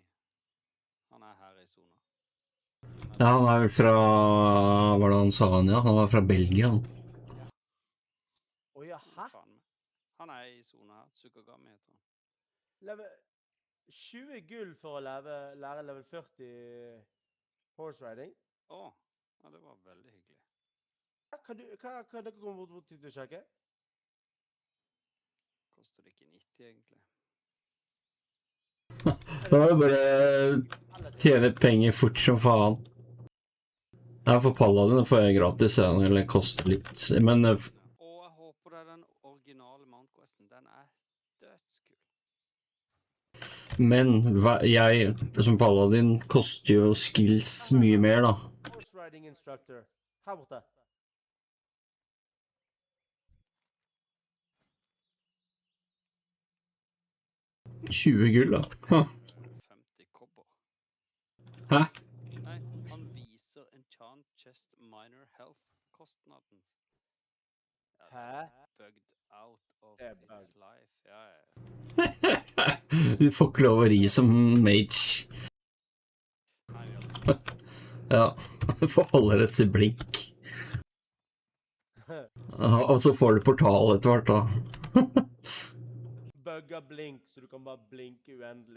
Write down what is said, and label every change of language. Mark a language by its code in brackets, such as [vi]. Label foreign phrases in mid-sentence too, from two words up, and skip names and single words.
[no] Han er her i zona. Ja, han er vel fra... Hva var det han sa han, ja? Han var fra Belgia, han. Åja, hæ? Han er i zona her, Tsukagami heter han. Level 20 gull for å lære level 40 [en] horse riding. [no] Ja, det var veldig hyggelig. Kan dere komme bort til å sjekke? Koster det ikke 90 egentlig? Da må du bare tjene penger fort som faen. Jeg får Paladin, får jeg gratis, ja, eller koster litt, men... Jeg håper det er den originale Mount Questen, den er dødskul. Men jeg, som Paladin, koster jo skills mye mer, da. [en] Horse riding instructor. [no] Her borte. $20 gull, da. 50 kobber. Hæ? Nei, han viser [en] enchant chest minor health- [no] kostnaden. Hæ? [en] Bugged out of its life. [no] Ja. Du får ikke lov å ri som mage. Ja, du får holde det til blink. Og så får du portal etter hvert, da. Bugga blink, så du kan bare blinke uendelig.